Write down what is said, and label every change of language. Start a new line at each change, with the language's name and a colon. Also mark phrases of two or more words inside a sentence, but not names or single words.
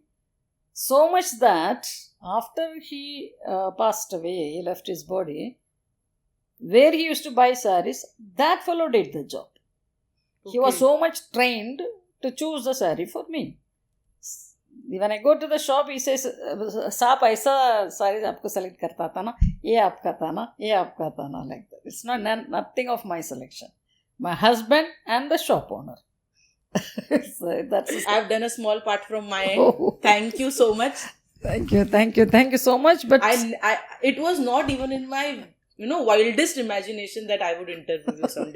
English: So much that after he passed away, he left his body, where he used to buy saris, that fellow did the job. Okay. He was so much trained to choose the sari for me. When I go to the shop, he says,
Hindi: "साप ऐसा saris आपको select करता था ना, ये आपका था ना, ये आपका था ना,"
English: like that. It's nothing of my selection. My husband and the shop owner. So I've done a small part from my end. Oh. Thank you so much. Thank you so much. But it was not even in my wildest imagination that I would interview you someday.